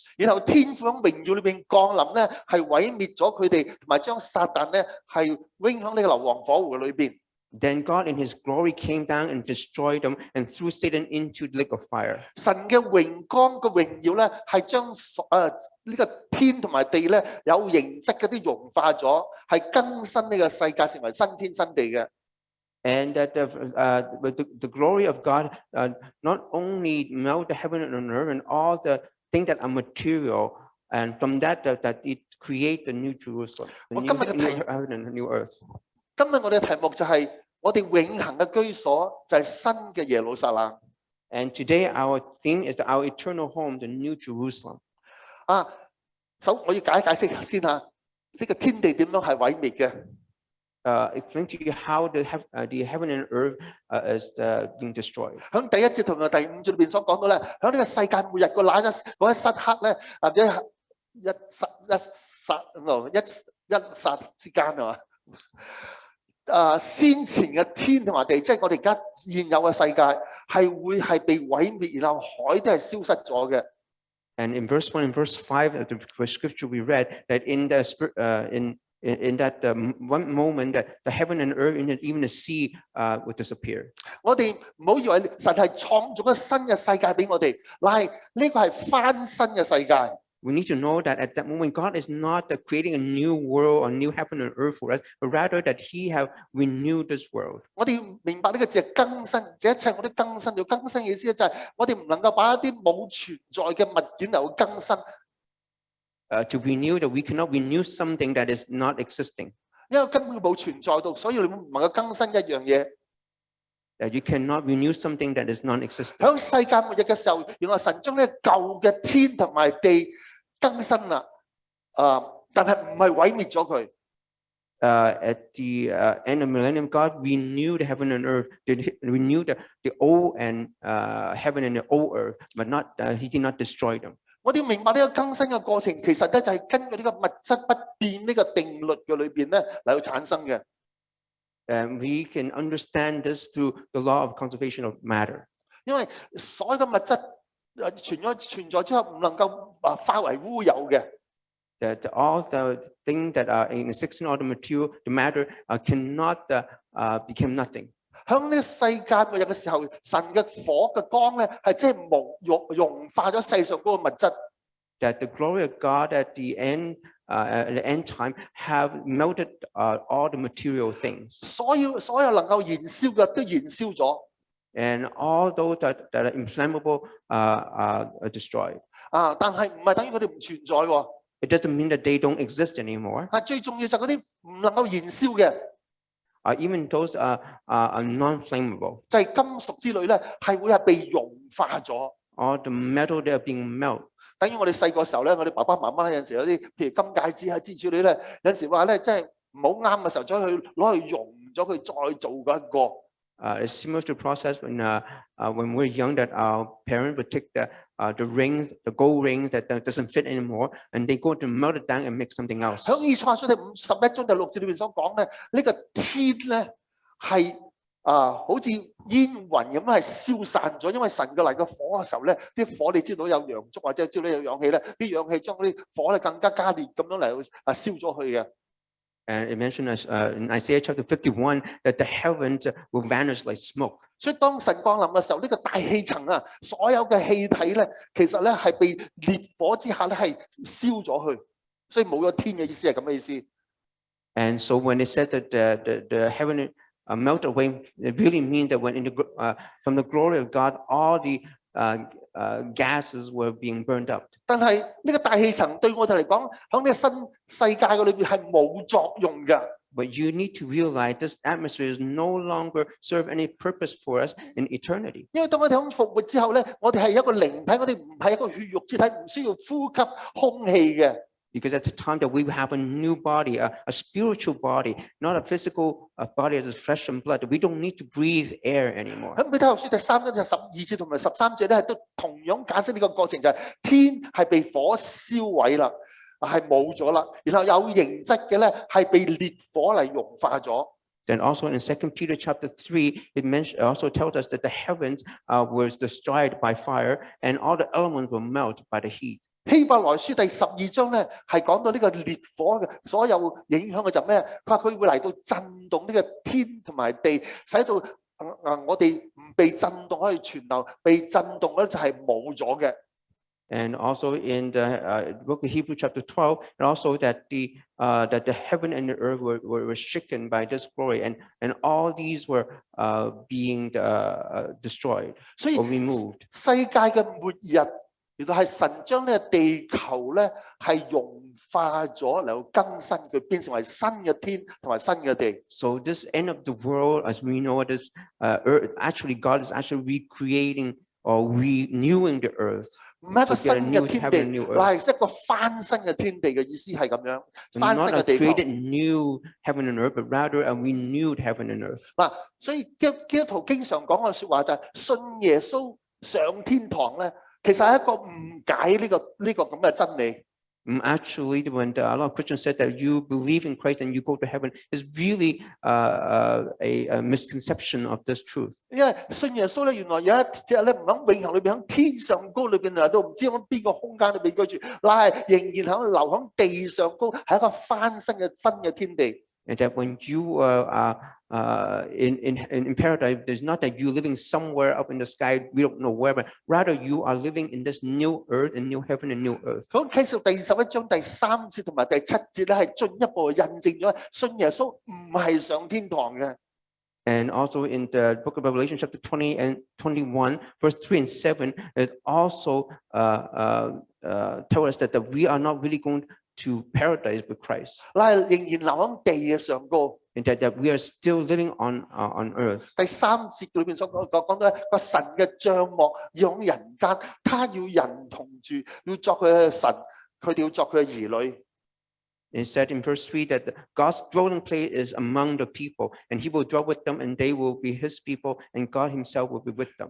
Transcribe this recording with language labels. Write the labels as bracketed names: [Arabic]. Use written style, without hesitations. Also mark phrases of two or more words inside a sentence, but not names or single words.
[Cantonese] 然後天父喺榮耀裏邊降臨咧，係毀滅咗佢哋，同埋將撒旦咧係扔響呢個硫磺火湖裏邊。 [English] Then God in his glory came down and destroyed them and threw Satan into the lake of fire. [Cantonese] 神嘅榮光嘅榮耀咧，係將呢個天同埋地咧有形質嗰啲融化咗，係更新呢個世界成為新天新地嘅。 [English] And that the glory of God not only melt the heaven and earth and all the things that are material, and from that it create the new Jerusalem, the new heaven and the new earth. [Cantonese] 今日我哋嘅題目就係我哋永恆嘅居所，就係新嘅耶路撒冷。 [English] And today our theme is our eternal home, the new Jerusalem. [Cantonese] 我要解釋先嚇，呢個天地點樣係毀滅嘅 [English] ？Explain to you how the heaven and earth is being destroyed. [Cantonese] 喺第一節同埋第五節裏邊所講到咧，喺呢個世界末日個嗰一剎刻咧，一剎之間啊嘛。先前嘅天同埋地，即係我哋而家現有嘅世界，係被毀滅，然後海都係消失咗嘅。 [English] And in verse 1 and verse 5 of the scripture we read that in that one moment that the heaven and earth and even the sea would disappear. [Cantonese] 我哋唔好以為神係創造咗新嘅世界俾我哋，嗱係呢個係翻新嘅世界。 [English] We need to know that at that moment, God is not creating a new world or new heaven and earth for us, but rather that He have renewed this world. [Cantonese] 我哋明白呢個字係更新，這一切我都更新咗。更新嘅意思就係我哋唔能夠把一啲冇存在嘅物件嚟到更新。 [English] to renew that we cannot renew something that is not existing. [Cantonese] 因為根本冇存在到，所以你唔能夠更新一樣嘢。 [English] That you cannot renew something that is non-existent. [Cantonese] 喺世界末日嘅時候，原來神將呢舊嘅天同埋地更新啦，但係唔係毀滅咗佢。 [English] At the end of millennium, God renewed heaven and earth. Renewed the old and heaven and the old earth, but not He did not destroy them. [Cantonese] 我哋要明白呢個更新嘅過程，其實咧就係根據呢個物質不變呢個定律嘅裏邊咧嚟到產生嘅。 [English] And we can understand this through the law of conservation of matter. [Cantonese] 因為所有嘅物質存在之後，唔能夠化為烏有嘅。 [English] That all the things that are in existing, all the material, the matter, cannot become nothing. [Cantonese] 喺呢個世界末日嘅時候，神嘅火嘅光咧係即係融化咗世上嗰個物質。 [English] That the glory of God at the end time have melted all the material things. [Cantonese] 所有能夠燃燒嘅都燃燒咗。 [English] And all those that are inflammable are destroyed. [Cantonese] 但係唔係等於佢哋唔存在喎。 [English] It doesn't mean that they don't exist anymore. [Cantonese] 最重要就係嗰啲唔能夠燃燒嘅。 [English] Even those are non-flammable. [Cantonese] 就係金屬之類咧，係會係被融化咗。 [English] All the metal they are being melted. [Cantonese] 等於我哋細個時候咧，我哋爸爸媽媽有陣時有啲譬如金戒指啊之類咧，有陣時話咧，即係唔好啱嘅時候，再去攞去熔咗佢，再做嗰一個。 [English] It's similar to the process when we're young that our parents would take the rings, the gold rings that doesn't fit anymore, and they go to melt it down and make something else. [Cantonese] 喺以賽亞書第51章第6節裏邊所講咧，呢個天咧係好似煙雲咁係消散咗，因為神嘅嚟嘅火嘅時候咧，啲火你知道有陽燭或者知道有氧氣咧，啲氧氣將嗰啲火咧更加加烈咁樣嚟燒咗去嘅。 [English] And it mentioned in Isaiah chapter 51 that the heavens will vanish like smoke. [Cantonese] 所以當神降臨嘅時候，呢個大氣層啊，所有嘅氣體咧，其實咧係被烈火之下咧係燒咗去，所以冇咗天嘅意思係咁嘅意思。 [English] And so when they said that the heaven melt away, it really means that when from the glory of God, all the gases were being burned up. [Cantonese] 但係呢個大氣層對我哋嚟講，喺呢個新世界嘅裏邊係冇作用嘅。 [English] But you need to realize this atmosphere is no longer serve any purpose for us in eternity. [Cantonese] 因為當我哋喺復活之後咧，我哋係一個靈體，我哋唔係一個血肉之體，唔需要呼吸空氣嘅。 [English] Because at the time that we have a new body, a spiritual body, not a physical body as flesh and blood, we don't need to breathe air anymore. [Cantonese] 喺彼得後書第3章12節同埋13節咧，都同樣解釋呢個過程，就係天係被火燒毀啦，係冇咗啦，然後有形質嘅咧係被烈火嚟融化咗。 [English] Then also in 2 Peter chapter 3, it also tells us that the heavens was destroyed by fire, and all the elements were melted by the heat. [Cantonese] 希伯來書第12章咧係講到呢個烈火嘅所有影響嘅就咩？佢話佢會嚟到震動呢個天同埋地，使到我哋唔被震動可以存留，被震動咧就係冇咗嘅。 [English] And also in the book of Hebrews chapter 12, and also that the heaven and the earth were shaken by this glory, and all these were being destroyed or removed. [Cantonese] 世界嘅末日。原來係神將呢個地球咧係融化咗嚟到更新佢，變成為新嘅天同埋新嘅地。 [English] So this end of the world, as we know it is, earth, actually God is actually recreating or renewing the earth. [Cantonese] 唔係一個新嘅天地，係一個翻新嘅天地嘅意思係咁樣。翻新嘅地球。 [English] Not a created new heaven and earth, but rather a renewed heaven and earth. [Cantonese] 嗱，所以基督徒經常講嘅説話就係信耶穌上天堂咧。其實係一個誤解呢個咁嘅真理。 [English] Actually, when a lot of Christians said that you believe in Christ and you go to heaven, is really a misconception of this truth. [Cantonese] 因為信耶穌咧，原來有一隻咧唔喺永恆裏邊，喺天上高裏邊嚟到唔知喺邊個空間裏邊居住，但係仍然喺留喺地上高，係一個翻新嘅新嘅天地。 [English] And that when you are in paradise, there's not that you living somewhere up in the sky, we don't know where, but rather you are living in this new earth and new heaven and new earth. [Cantonese] 咁啟示錄第21章第3節同埋第7節咧，係進一步印證咗信耶穌唔係上天堂嘅。 [English] And also in the book of Revelation, chapter 20 and 21, verse 3 and 7, it also tell us that we are not really going to paradise with Christ, [Cantonese] 乃係仍然留喺地嘅上高。 [English] and that we are still living on earth. [Cantonese] 第3節裏邊所講到咧，個神嘅帳幕要喺人間，他要人同住，要作佢嘅神，佢哋要作佢嘅兒女。 [English] It said in verse 3 that God's dwelling place is among the people, and he will dwell with them, and they will be his people, and God himself will be with them.